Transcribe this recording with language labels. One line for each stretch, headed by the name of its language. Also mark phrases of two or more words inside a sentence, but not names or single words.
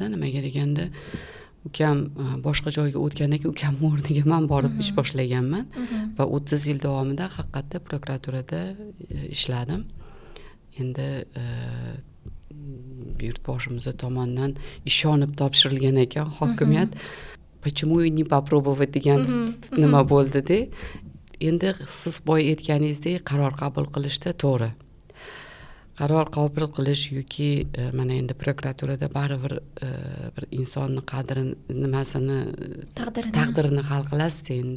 Uzbek: Nimaga deganda, ukam boshqa joyga o'tgandan keyin ukam o'rniga men borib ish boshlaganman va 30 yil davomida haqiqatda prokuraturada ishladim. Endi yurtboshimiz tomonidan ishonib topshirilgan ekan hokimiyat.
Russian: Почему не попробовать
Uzbek: degan nima bo'ldi-da. Endi siz boya aytganingizdek qaror qabul qilishda to'g'ri. Qaror qabul qilish yoki mana endi prokuraturada baribir bir insonni qadrini nimasini taqdirini hal qilasiz endi.